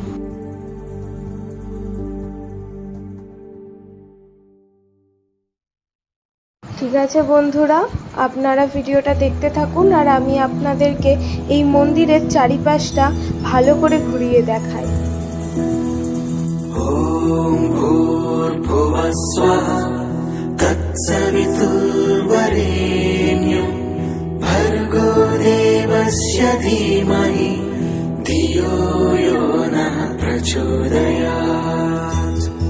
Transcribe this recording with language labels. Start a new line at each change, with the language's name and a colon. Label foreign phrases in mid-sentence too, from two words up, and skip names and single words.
Bangla: ঠিক আছে বন্ধুরা, আপনারা ভিডিওটা দেখতে থাকুন আর আমি আপনাদেরকে এই মন্দিরের চারিপাশটা ভালো করে ঘুরিয়ে দেখাই।
Sanskrit: ॐ भूर्भुवः स्वः तत्सवितुर्वरेण्यं भर्गो देवस्य धीमहि धियो यो नः प्रचोदयात्।